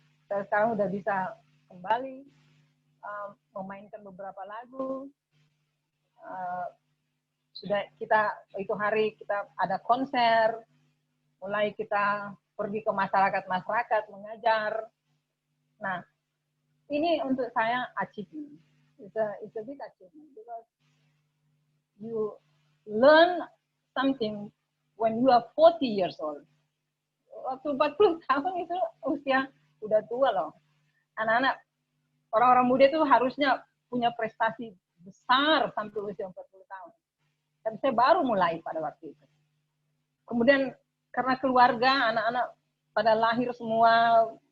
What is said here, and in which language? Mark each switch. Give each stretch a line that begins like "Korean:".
Indonesian: Saya sekarang udah bisa kembali memainkan beberapa lagu. Sudah itu hari kita ada konser, mulai kita pergi ke masyarakat mengajar. Nah, ini untuk saya achievement.
English: It's a big achievement because you learn something when you are 40 years old.
Indonesian: Waktu 40 tahun itu usia udah tua loh. Anak-anak, orang-orang muda itu harusnya punya prestasi besar sampai usia 40 tahun. Tapi saya baru mulai pada waktu itu. Kemudian karena keluarga, anak-anak pada lahir semua,